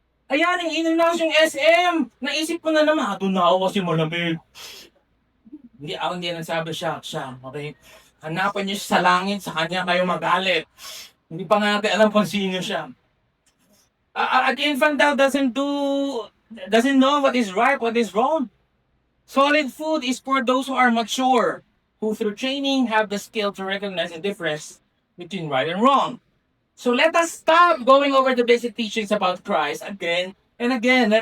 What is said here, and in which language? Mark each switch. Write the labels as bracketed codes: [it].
[tl] Ayan, yung in-announce yung SM. Naisip ko na naman, doon na ako kasi malamig. Hindi nagsabi siya, okay? Hanapan niyo siya sa langit, sa kanya kayo magalit. Hindi pa nga natin alam kung sino siya. [en] An infant daw doesn't know what is right, what is wrong. Solid food is for those who are mature, who through training have the skill to recognize the difference between right and wrong. So let us stop going over the basic teachings about Christ again and again.